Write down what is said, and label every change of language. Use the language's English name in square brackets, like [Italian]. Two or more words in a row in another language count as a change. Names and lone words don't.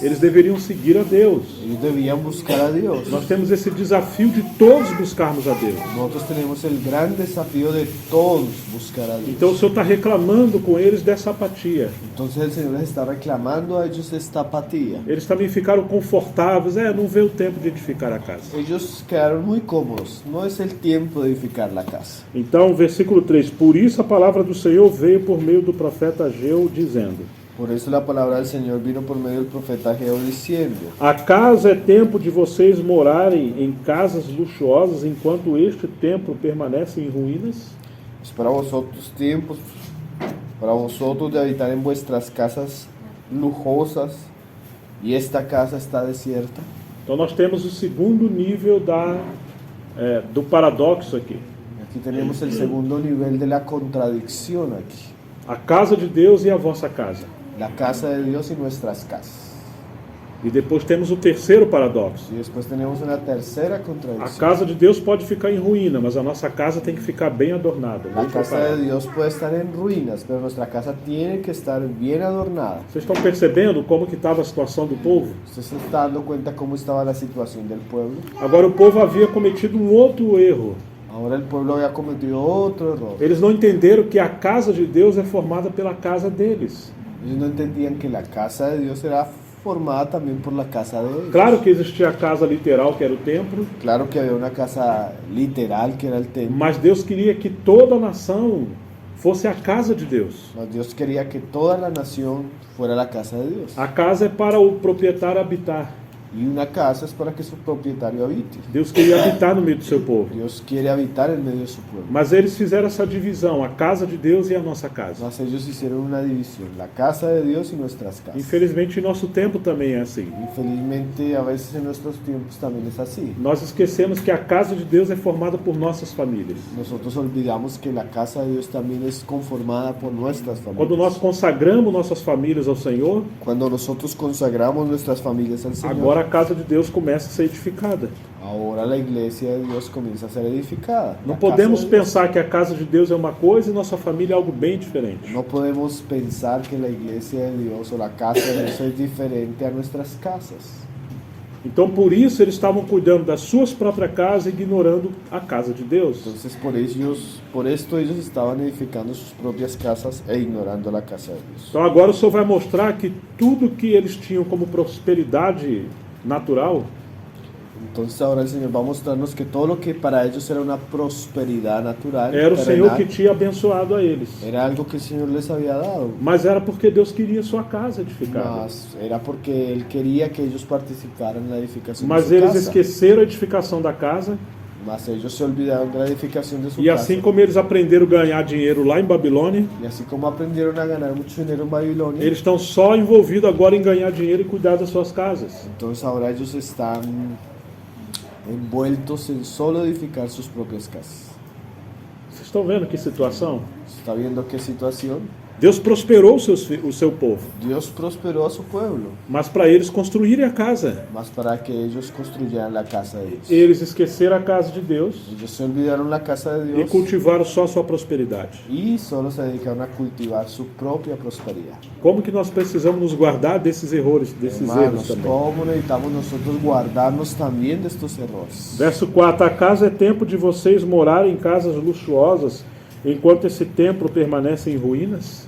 [Portuguese] Eles deveriam seguir a Deus. [Spanish] Ellos debían buscar a Dios. [Portuguese] Nós temos esse desafio de todos buscarmos a Deus. [Spanish] Nosotros tenemos el gran desafío de todos buscar a Dios. [Portuguese] Então o Senhor está reclamando com eles dessa apatia. [Spanish] Entonces el Señor les está reclamando a ellos esta apatía. [Portuguese] Eles também ficaram confortáveis, não vê o tempo de edificar a casa. [Spanish] Ellos quedaron muy cómodos, no es el tiempo de edificar la casa. [Portuguese] Então, versículo 3, por isso a palavra do Senhor veio por meio do profeta Ageu, dizendo: [Spanish] Por eso la palabra del Señor vino por medio del profeta Ageo diciendo: [Portuguese] a casa é tempo de vocês morarem em casas luxuosas, enquanto este templo permanece em ruínas? [Spanish] Es para vosotros tiempos, para vosotros de habitar en vuestras casas lujosas, y esta casa está desierta. [Portuguese] Então nós temos o segundo nível do paradoxo aqui. [Spanish] Aquí tenemos el segundo nivel de la contradicción aquí. [Portuguese] A casa de Deus e a vossa casa. [Spanish] La casa de Dios y nuestras casas. [Portuguese] E depois temos o terceiro paradoxo. [Spanish] Y después tenemos una tercera [Portuguese] A [Spanish] contradicción. [Portuguese] casa de Deus pode ficar em ruína, mas a nossa casa tem que ficar bem adornada. [Spanish] La [Portuguese] bem [Spanish] casa [Portuguese] preparada. [Spanish] de Dios puede estar en ruinas, pero nuestra casa tiene que estar bien adornada. [Portuguese] Vocês estão percebendo como que estava a situação do povo? [Spanish] ¿Usted se está dando cuenta cómo estaba la situación del pueblo? [Portuguese] Agora o povo havia cometido um outro erro. [Spanish] Ahora el pueblo había cometido otro error. [Portuguese] Eles não entenderam que a casa de Deus é formada pela casa deles. [Spanish] Ellos no entendían que la casa de Dios era formada también por la casa de ellos. [Portuguese] Claro que existia a casa literal, que era o templo, [Spanish] Claro que había una casa literal que era el templo. [Portuguese] mas Deus queria que toda a nação fosse a casa de Deus. [Spanish] Mas Dios quería que toda la nación fuera la casa de Dios. [Portuguese] A casa é para o proprietário habitar. [Spanish] Y una casa es para que su propietario habite. [Portuguese] Deus queria habitar no meio do seu povo. [Spanish] Dios quiere habitar en medio de su pueblo. [Portuguese] Mas eles fizeram essa divisão, a casa de Deus e a nossa casa. [Spanish] Mas ellos hicieron una división, la casa de Dios y nuestras casas. [Portuguese] Infelizmente, em nosso tempo também é assim. [Spanish] Infelizmente, a veces en nuestros tiempos también es así. [Portuguese] Nós esquecemos que a casa de Deus é formada por nossas famílias. [Spanish] Nosotros olvidamos que la casa de Dios también es conformada por nuestras [Portuguese] Quando [Spanish] familias. [Portuguese] nós consagramos nossas famílias ao Senhor, [Spanish] Cuando nosotros consagramos nuestras familias al Señor, [Portuguese] agora a casa de Deus começa a ser edificada. [Spanish] ahora la iglesia de Dios comienza a ser edificada. [Portuguese] Não [Spanish] La [Portuguese] podemos [Spanish] casa de Dios. [Portuguese] pensar que a casa de Deus é uma coisa e nossa família é algo bem diferente. [Spanish] No podemos pensar que la iglesia de Dios o la casa de Dios es diferente a nuestras casas. [Portuguese] Então, por isso, eles estavam cuidando das suas próprias casas e ignorando a casa de Deus. [Spanish] Entonces por esto ellos estaban edificando sus propias casas e ignorando la casa de Dios. [Portuguese] Então, agora o Senhor vai mostrar que tudo que eles tinham como prosperidade natural [Spanish] Entonces ahora el Señor va a mostrarnos que todo lo que para ellos era una prosperidad natural, [Portuguese] era o Senhor [Spanish] terrenal, [Portuguese] que tinha abençoado a eles. [Spanish] era algo que el Señor les había dado. [Portuguese] Mas era porque Deus queria sua casa edificada. [Spanish] Mas era porque Él quería que ellos participaran en la edificación [Portuguese] Mas [Spanish] de su [Portuguese] eles [Spanish] casa. [Portuguese] esqueceram a edificação da casa. [Spanish] Mas ellos se olvidaron de la edificación de su [Portuguese] E [Spanish] casa. [Portuguese] assim como eles aprenderam a ganhar dinheiro lá em Babilônia, [Spanish] Y así como aprendieron a ganar mucho dinero en Babilonia, [Portuguese] eles estão só envolvidos agora em ganhar dinheiro e cuidar das suas casas. [Spanish] entonces ahora ellos están envueltos en solo edificar sus propias casas. [Portuguese] Vocês estão vendo que situação? [Spanish] ¿Está viendo qué situación? [Portuguese] Deus prosperou o seu povo, [Spanish] Dios prosperó a su pueblo, [Portuguese] mas para eles construírem a casa. [Spanish] mas para que ellos construyeran la casa de Dios. [Portuguese] Eles esqueceram a casa de Deus [Spanish] Ellos se olvidaron la casa de [Portuguese] e [Spanish] Dios [Portuguese] cultivaram só a sua prosperidade. [Spanish] y solo se dedicaron a cultivar su propia prosperidad. [Portuguese] Como que nós precisamos nos guardar desses erros [Spanish] Hermanos, [Portuguese] também? [Spanish] ¿cómo necesitamos nosotros guardarnos también de estos errores? [Portuguese] Verso 4: a casa é tempo de vocês morarem em casas luxuosas, enquanto esse templo permanece em ruínas?